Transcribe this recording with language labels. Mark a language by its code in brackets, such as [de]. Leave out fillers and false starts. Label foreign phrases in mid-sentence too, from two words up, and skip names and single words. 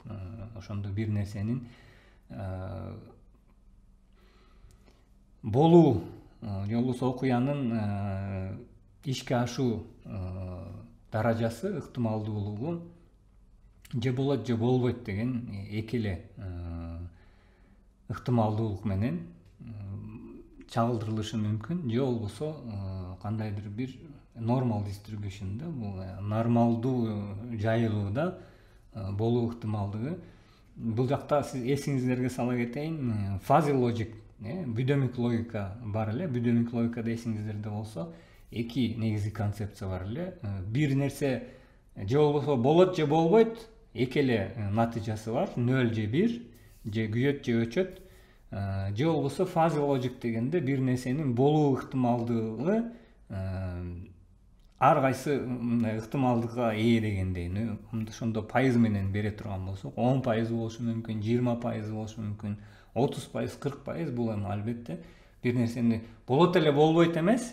[ky] Ошондо бир нерсенин болуу же болбосо окуянын ишке ашуу даражасы, ыктымалдуулугу же болот же болбойт деген эки эле ыктымалдуулук менен чагылдырылышы мүмкүн. Же болбосо кандайдыр бир [en] normal distribution'da, [ky] бул нормалдуу жайылууда болуу ыктымалдыгы. Бул жакта сиз эсиңиздерге сала кетейин, [en] fuzzy logic, [ky] бүдөмүк логика бар эле. Бүдөмүк логикада эсиңиздерде болсо эки негизги концепция бар эле. Бир нерсе же болбосо болот же болбойт, эки эле натыйжасы бар, 0 же 1, же күйөт же өчөт. Же болбосо [en] fuzzy logic [ky] дегенде бир нерсенин болуу ыктымалдыгы ар кайсы ыктымалдыкка ээ дегендей. Ошондо пайыз менен бере турган болсок, 10% болушу мүмкүн, 20% болушу мүмкүн, 30%, 40%. Бул эми албетте бир нерсени болот эле болбойт эмес.